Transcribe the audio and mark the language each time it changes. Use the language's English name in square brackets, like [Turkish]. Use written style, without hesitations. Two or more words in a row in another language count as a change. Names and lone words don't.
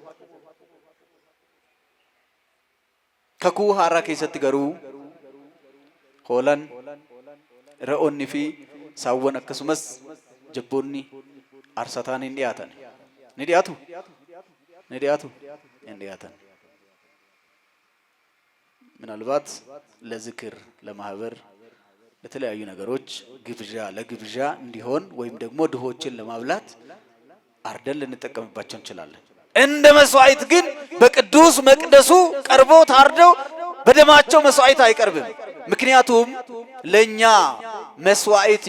[Oromo] Kakuu haaraa keessatti garuu hoolan, re'oonni fi saawwan akkasumas jabboonni aarsaa ta'anii hin dhiyaatan. Ni dhiyaatu? Ni dhiyaatu? Hin dhiyaatan. [Amharic] ምናልባት ለዝክር ለማህበር ለተለያዩ ነገሮች ግብዣ ለግብዣ እንዲሆን ወይም ደግሞ ድሆችን ለማብላት አርደን ልንጠቀምባቸው እንችላለን። እንደ መስዋዕት ግን በቅዱስ መቅደሱ ቀርቦ ታርደው በደማቸው መስዋዕት አይቀርብም። ምክንያቱም ለኛ መስዋዕት